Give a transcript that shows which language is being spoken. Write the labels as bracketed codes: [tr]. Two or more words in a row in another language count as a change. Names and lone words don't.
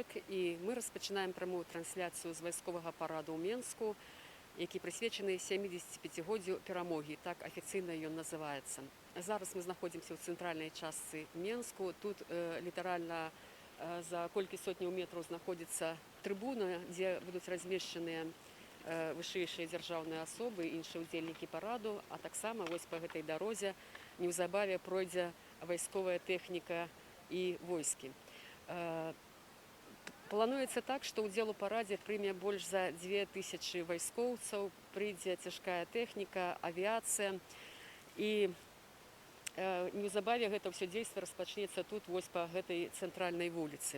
[uk] І ми розпочинаємо пряму трансляцію з військового параду у Мінську, який присвячений 75-годдю перемоги, так офіційно він називається. Зараз ми знаходимося у центральній частині Мінську. Тут літерально за кілька сотень метрів знаходиться трибуна, де будуть розміщені [be] вышэйшыя дзяржаўныя асобы, іншыя ўдзельнікі параду, а таксама вось па гэтай дарозе неўзабаве пройдзе вайсковая тэхніка і войскі. Плануецца так, што ўдзел у парадзе прыме больш за 2000 вайскоўцаў, прыйдзе цяжкая тэхніка, авіяцыя і неўзабаве гэта ўсё дзейства распачнецца тут вось па гэтай цэнтральнай вуліцы.